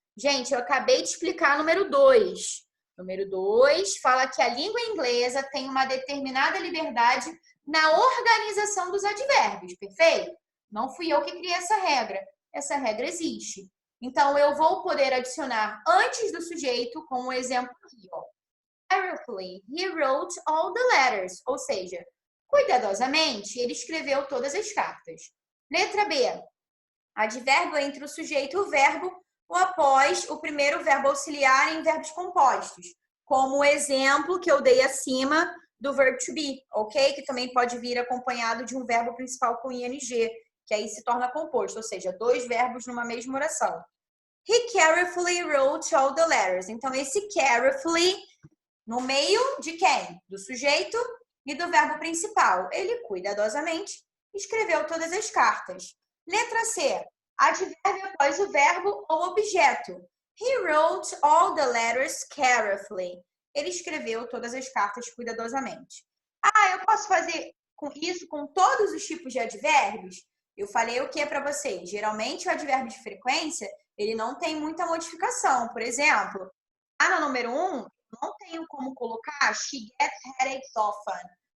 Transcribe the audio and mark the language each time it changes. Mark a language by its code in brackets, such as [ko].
[pt] Gente, eu acabei de explicar número 2. Número 2 fala que a língua inglesa tem uma determinada liberdade na organização dos advérbios, perfeito? Não fui eu que criei essa regra. Essa regra existe. Então, eu vou poder adicionar antes do sujeito, como o exemplo aqui, ó. [en] Carefully, he wrote all the letters. [pt] Ou seja, cuidadosamente, ele escreveu todas as cartas. Letra B. Advérbio entre o sujeito e o verbo ou após o primeiro verbo auxiliar em verbos compostos. Como o exemplo que eu dei acima do verb to be, ok? Que também pode vir acompanhado de um verbo principal com ing, que aí se torna composto, ou seja, 2 verbos numa mesma oração. [en] He carefully wrote all the letters. [pt] Então, esse carefully, no meio de quem? Do sujeito e do verbo principal. Ele cuidadosamente escreveu todas as cartas. Letra C. Advérbio após o verbo ou objeto. [en] He wrote all the letters carefully. [pt] Ele escreveu todas as cartas cuidadosamente. Ah, eu posso fazer isso com todos os tipos de advérbios? Eu falei o que para vocês? Geralmente o advérbio de frequência, ele não tem muita modificação. Por exemplo, lá no número 1, não tenho como colocar she gets headaches often.